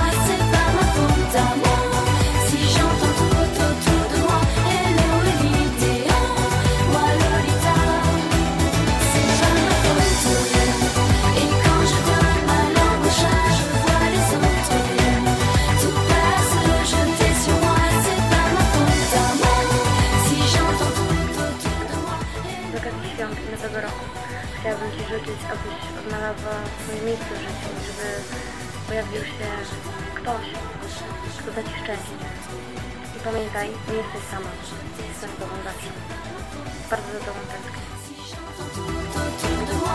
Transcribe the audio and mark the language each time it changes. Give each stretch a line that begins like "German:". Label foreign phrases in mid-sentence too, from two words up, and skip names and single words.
French: C'est pas ma faute à moi si j'entends tout autour de moi hello Elite, moi Lolita. C'est pas ma faute. Et quand je donne ma langue au chat, je vois les autres tout prêts à se jeter sur moi. C'est pas ma faute à moi si j'entends tout autour de moi.
Polish: Z okazji świąt nowego roku chciałabym Ci życzyć, abyś odnalazła swoje miejsce w życiu, żeby pojawił się ktoś, kto da Ci szczęście. I pamiętaj, nie jesteś sama, jestem z Tobą zawsze. Bardzo za Tobą tęsknię.